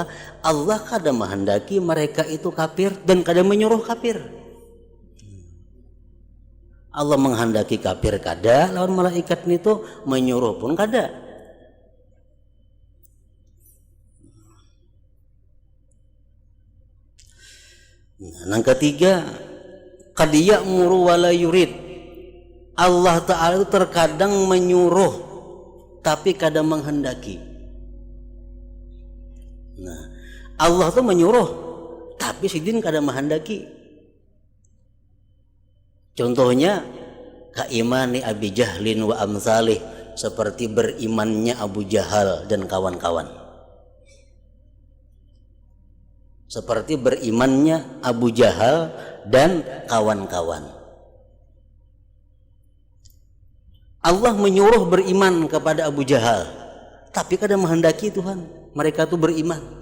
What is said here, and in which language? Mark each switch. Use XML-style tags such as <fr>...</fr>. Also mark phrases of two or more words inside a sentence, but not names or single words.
<bjn>Allah kada menghendaki mereka itu kafir dan kada menyuruh kafir. Allah menghendaki kafir kada, lawan malaikat itu menyuruh pun kada.</bjn> <id>Nah, yang ketiga,</id> <ar>قد يأمر ولا يريد.</ar> <bjn>Allah Ta'ala terkadang menyuruh tapi kada menghendaki. Nah, Allah tuh menyuruh tapi sidin kada menghendaki.</bjn> <ar>Contohnya كإيمان أبي جهل وأمثاله,</ar> <id>seperti berimannya Abu Jahal dan kawan-kawan. Seperti berimannya Abu Jahal dan kawan-kawan.</id> <bjn>Allah menyuruh beriman kepada Abu Jahal, tapi kada menghendaki Tuhan mereka itu beriman.</bjn>